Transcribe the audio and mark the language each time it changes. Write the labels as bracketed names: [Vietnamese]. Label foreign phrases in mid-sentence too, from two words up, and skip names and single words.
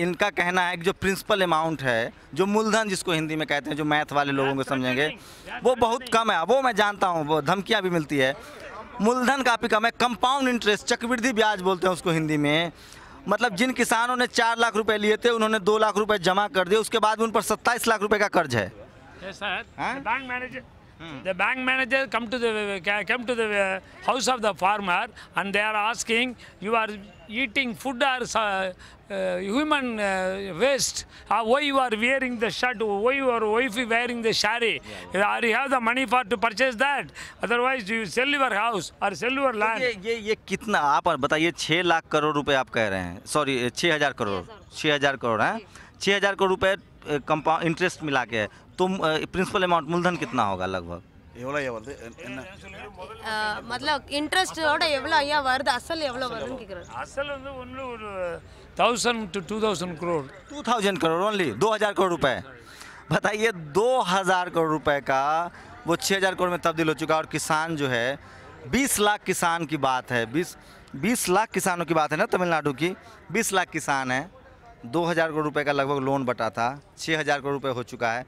[Hindi] इनका कहना है कि जो [English] principal amount [Hindi] है, जो मूलधन जिसको हिंदी में कहते हैं, जो मैथ वाले लोगों को समझेंगे, वो बहुत कम है। वो मैं जानता हूँ, वो धमकियाँ भी मिलती है। मूलधन काफ़ी कम है, [English] compound interest, [Hindi] चक्रवृद्धि ब्याज बोलते हैं उसको हिंदी में। मतलब जिन किसानों ने 4 लाख रुपए लिए थे उन्होंने 2 लाख रुपए जमा कर दिए, उसके बाद उन पर 27 लाख रुपए का कर्ज है। [English] Yes, sir. Huh? The bank manager come to the house of the farmer, and they are asking, you are eating food or human waste? Why you are wearing the shirt? Why your wife is wearing the sari? Or you have the money for to purchase that? Otherwise, you sell your house or sell your land. [Hindi] ये कितना आप बताइए, 6 लाख करोड़ रुपए आप कह रहे हैं, सॉरी 6,000 करोड़, 6,000 करोड़ है, 6,000 करोड़ रुपए [English] compound interest [Hindi] मिला के है, तो [English] principal amount [Hindi] मूलधन कितना होगा लगभग? [Tamil] मतलब இன்ட்ரெஸ்டோட எவ்வளோ ஐயா வருது, அசல் எவ்வளோ வருதுன்னு கேட்குறேன். அசல் வந்து ஒன்று ஒரு 1000 to 2000 crore. [Hindi] 2000 करोड़ ओनली, 2000 करोड़ रुपए। बताइए 2000 करोड़ रुपए का वो 6000 करोड़ में तब्दील हो चुका है। और किसान जो है 20 लाख किसान की बात है, 20 लाख किसानों की बात है ना तमिलनाडु की, 20 लाख किसान हैं, 2000 करोड़ रुपए का लगभग लोन बटा था, 6000 करोड़ रुपए हो चुका है।